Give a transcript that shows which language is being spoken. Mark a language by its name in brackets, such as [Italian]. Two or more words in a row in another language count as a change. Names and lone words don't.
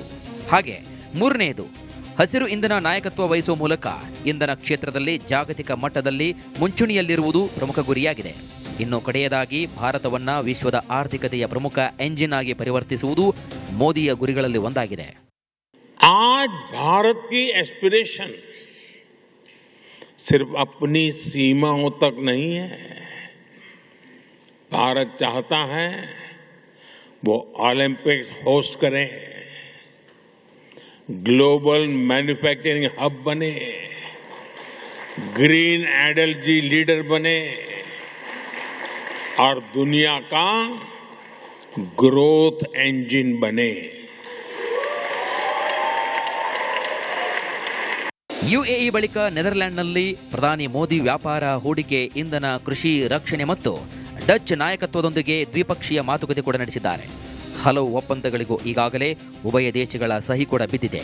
[Kannada] ಹಾಗೆ 3ನೇಯದು ಹಸಿರು ಇಂಧನ ನಾಯಕತ್ವ ವಹಿಸುವ ಮೂಲಕ ಇಂಧನ ಕ್ಷೇತ್ರದಲ್ಲಿ ಜಾಗತಿಕ ಮಟ್ಟದಲ್ಲಿ ಮುಂಚೂಣಿಯಲ್ಲಿರುವುದು ಪ್ರಮುಖ ಗುರಿಯಾಗಿದೆ. ಇನ್ನು ಕಡೆಯದಾಗಿ ಭಾರತವನ್ನ ವಿಶ್ವದ ಆರ್ಥಿಕತೆಯ ಪ್ರಮುಖ ಎಂಜಿನ್ ಆಗಿ ಪರಿವರ್ತಿಸುವುದು ಮೋದಿಯ ಗುರಿಗಳಲ್ಲಿ ಒಂದಾಗಿದೆ. [Hindi] आज भारत की एस्पिरेशन सिर्फ अपनी सीमाओं तक नहीं है, भारत चाहता है वो ओलंपिक्स होस्ट करे, [English] global manufacturing hub [Hindi] बने, [English] green energy leader [Hindi] बने और दुनिया का [English] growth engine [Hindi] बने। [Kannada] ಯುಎಇ ಬಳಿಕ ನೆದರ್ಲ್ಯಾಂಡ್ನಲ್ಲಿ ಪ್ರಧಾನಿ ಮೋದಿ ವ್ಯಾಪಾರ, ಹೂಡಿಕೆ, ಇಂಧನ, ಕೃಷಿ, ರಕ್ಷಣೆ ಮತ್ತು ಡಚ್ ನಾಯಕತ್ವದೊಂದಿಗೆ ದ್ವಿಪಕ್ಷೀಯ ಮಾತುಕತೆ ಕೂಡ ನಡೆಸಿದ್ದಾರೆ. ಹಲವು ಒಪ್ಪಂದಗಳಿಗೂ ಈಗಾಗಲೇ ಉಭಯ ದೇಶಗಳ ಸಹಿ ಕೂಡ ಬಿದ್ದಿದೆ.